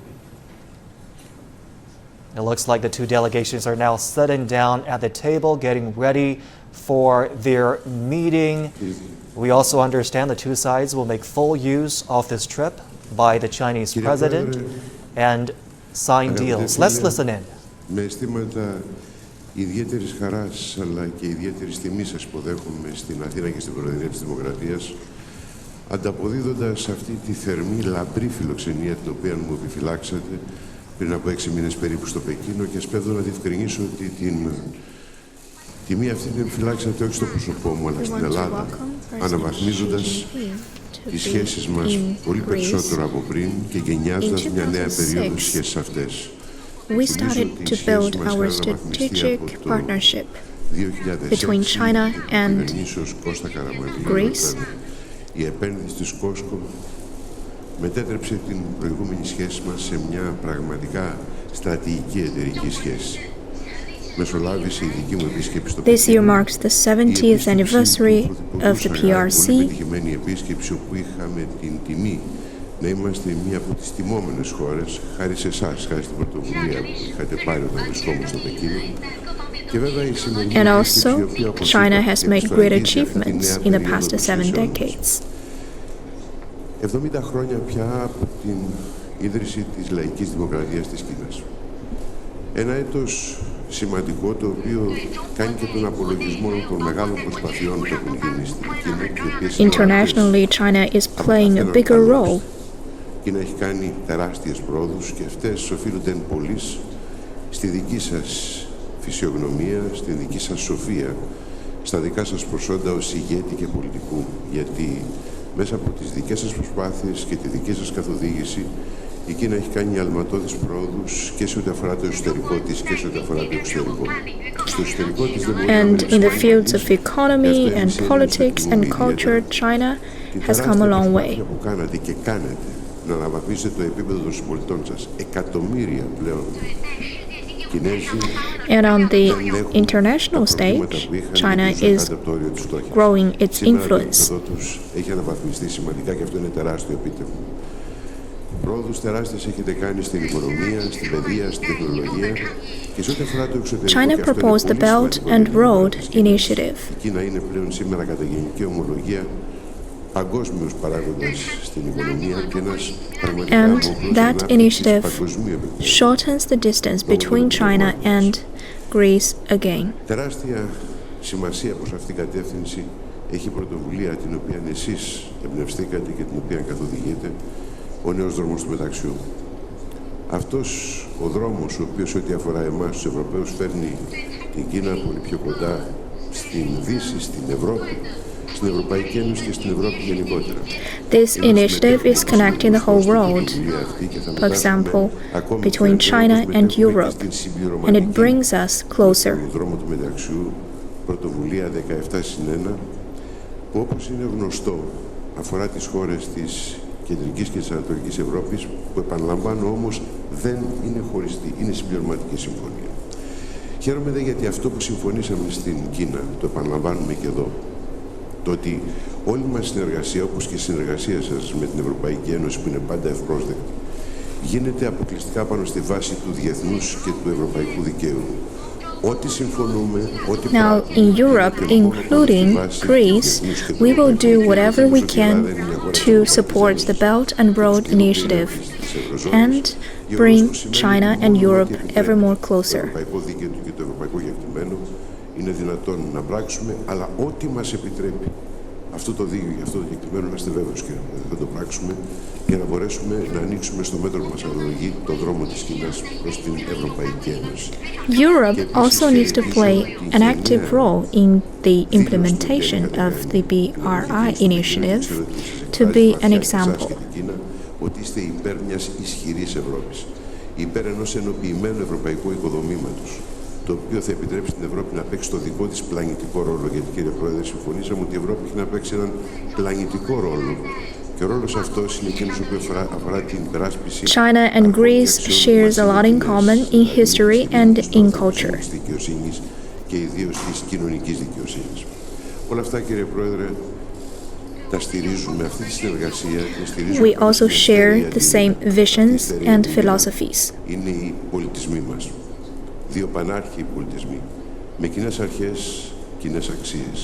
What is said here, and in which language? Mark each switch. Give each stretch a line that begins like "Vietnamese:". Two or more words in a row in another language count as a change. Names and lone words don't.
English: It looks like the two delegations are now sitting down at the table, getting ready for their meeting. We also understand the two sides will make full use of this trip by the Chinese president and sign deals. Let's listen in.
Greek: Με αισθήματα ιδιαίτερης χαράς αλλά και ιδιαίτερης τιμής σας υποδέχομαι στην Αθήνα και στην Προεδρία της Δημοκρατίας, ανταποδίδοντας αυτή τη θερμή, λαμπρή φιλοξενία την οποία μου επιφυλάξατε πριν από 6 μήνες περίπου στο Πεκίνο, και σπέβδω να διευκρινίσω ότι την τιμή αυτή την επιφυλάξατε όχι στο πρόσωπό μου αλλά στην Ελλάδα, αναβαθμίζοντας τις σχέσεις μας πολύ περισσότερο από πριν και γενιάζοντας μια νέα περίοδο στις σχέσεις αυτές.
English: We started to build our strategic partnership between China and Greece.
Greek: Η επένδυση της Κόσκο μετέτρεψε την προηγούμενη σχέση μας σε μια πραγματικά στρατηγική εταιρική σχέση. Μεσολάβησε η δική μου επίσκεψη στο
English: This year marks the 70th anniversary of the PRC.
Greek: Πολύ επιτυχημένη επίσκεψη όπου είχαμε την τιμή να είμαστε μία από τις τιμόμενες χώρες, χάρη σε εσάς, χάρη στην πρωτοβουλία που είχατε πάρει όταν βρισκόμουν στο Πεκίνο. Και βέβαια η σημερινή
English: And
Greek: επίσκεψη, η
English: also,
Greek: οποία, όπως China είπα,
English: has made great
Greek: εξορραγίζει αυτή τη
English: achievements
Greek: νέα
English: in the
Greek: περίοδο
English: past
Greek: των 7 σχέσεων.
English: decades.
Greek: 70 χρόνια πια από την ίδρυση της λαϊκής δημοκρατίας της Κίνας. Ένα έτος σημαντικό, το οποίο κάνει και τον απολογισμό των μεγάλων προσπαθειών που έχουν γίνει στην Κίνα.
English: Internationally, China is playing a bigger role.
Greek: Η Κίνα έχει κάνει τεράστιες πρόοδους και αυτές οφείλονται εν πολλοίς στη δική σας φυσιογνωμία, στη δική σας σοφία, στα δικά σας προσόντα ως ηγέτη και πολιτικού. Γιατί μέσα από τις δικές σας προσπάθειες και τη δική σας καθοδήγηση η Κίνα έχει κάνει αλματώδεις πρόοδους και σε ό,τι αφορά το εσωτερικό της και σε ό,τι αφορά το εξωτερικό. Στο εσωτερικό της δεν μπορεί να
English: And in the
Greek: μείνει
English: fields of
Greek: κανείς.
English: economy and politics and culture, China has come a long way.
Greek: Που κάνατε και κάνετε να αναβαθμίσετε το επίπεδο των συμπολιτών σας. Εκατομμύρια πλέον Κινέζοι
English: And on the
Greek: δεν έχουν
English: international
Greek: τα προβλήματα
English: stage,
Greek: που είχαν China και τους
English: is
Greek: κάτω από το όριο της φτώχειας.
English: growing its
Greek: Σήμερα
English: influence.
Greek: το επίπεδο τους έχει αναβαθμιστεί σημαντικά και αυτό είναι τεράστιο επίτευγμα. Πρόοδους τεράστιες έχετε κάνει στην οικονομία, στην παιδεία, στην τεχνολογία και σε ό,τι αφορά το εξωτερικό. China και αυτό είναι
English: proposed the
Greek: πολύ
English: Belt
Greek: σημαντικό
English: and
Greek: για την
English: Road
Greek: Ελλάδα της Κίνας.
English: initiative.
Greek: Η Κίνα είναι πλέον σήμερα κατά γενική ομολογία παγκόσμιος παράγοντας στην οικονομία και ένας πραγματικά
English: And
Greek: μοχλός
English: that
Greek: ανάπτυξης
English: initiative
Greek: παγκοσμίου επίπεδου.
English: shortens the distance between China and Greece again.
Greek: Τεράστια σημασία προς αυτήν την κατεύθυνση έχει η πρωτοβουλία την οποία εσείς εμπνευστήκατε και την οποία καθοδηγείτε, ο νέος δρόμος του μεταξιού. Αυτός ο δρόμος, ο οποίος ό,τι αφορά εμάς τους Ευρωπαίους φέρνει την Κίνα πολύ πιο κοντά στην Δύση, στην Ευρώπη, στην Ευρωπαϊκή Ένωση και στην Ευρώπη γενικότερα.
English: This initiative is connecting the whole world, for example, between China and Europe, and it brings us closer.
Greek: Το δρόμο του μεταξιού, πρωτοβουλία 17+1, που όπως είναι γνωστό αφορά τις χώρες της Κεντρικής και της Ανατολικής Ευρώπης, που επαναλαμβάνω όμως δεν είναι χωριστή, είναι συμπληρωματική συμφωνία. Χαίρομαι δε γιατί αυτό που συμφωνήσαμε στην Κίνα, το επαναλαμβάνουμε και εδώ, το ότι όλη μας η συνεργασία, όπως και η συνεργασία σας με την Ευρωπαϊκή Ένωση που είναι πάντα ευπρόσδεκτη, γίνεται αποκλειστικά πάνω στη βάση του διεθνούς και του ευρωπαϊκού δικαίου. Ό,τι συμφωνούμε, ό,τι
English: Now, in Europe, including Greece, we will do whatever we can to support the Belt and Road initiative and bring China and Europe ever more closer.
Greek: Το ευρωπαϊκό δίκαιο και το ευρωπαϊκό κεκτημένο είναι δυνατόν να πράξουμε, αλλά ό,τι μας επιτρέπει αυτό το δίκαιο και αυτό το κεκτημένο, να είστε βέβαιος και θα το πράξουμε για να μπορέσουμε να ανοίξουμε στο μέτρο που μας αναλογεί το δρόμο της Κίνας προς την Ευρωπαϊκή Ένωση.
English: Europe also needs to play an active role in the implementation of the BRI initiative to be an example.
Greek: Ότι είστε υπέρ μιας ισχυρής Ευρώπης, υπέρ ενός ενοποιημένου ευρωπαϊκού οικοδομήματος, το οποίο θα επιτρέψει στην Ευρώπη να παίξει το δικό της πλανητικό ρόλο. Γιατί, κύριε Πρόεδρε, συμφωνήσαμε ότι η Ευρώπη έχει να παίξει έναν πλανητικό ρόλο. Και ο ρόλος αυτός είναι εκείνος που αφορά την υπεράσπιση.
English: China and Greece shares a lot in common in history and in culture.
Greek: Της δικαιοσύνης και ιδίως της κοινωνικής δικαιοσύνης. Όλα αυτά, κύριε Πρόεδρε, τα στηρίζουμε αυτή τη συνεργασία.
English: We also share the same visions and philosophies.
Greek: Είναι οι πολιτισμοί μας. Δύο πανάρχιοι πολιτισμοί, με κοινές αρχές, κοινές αξίες.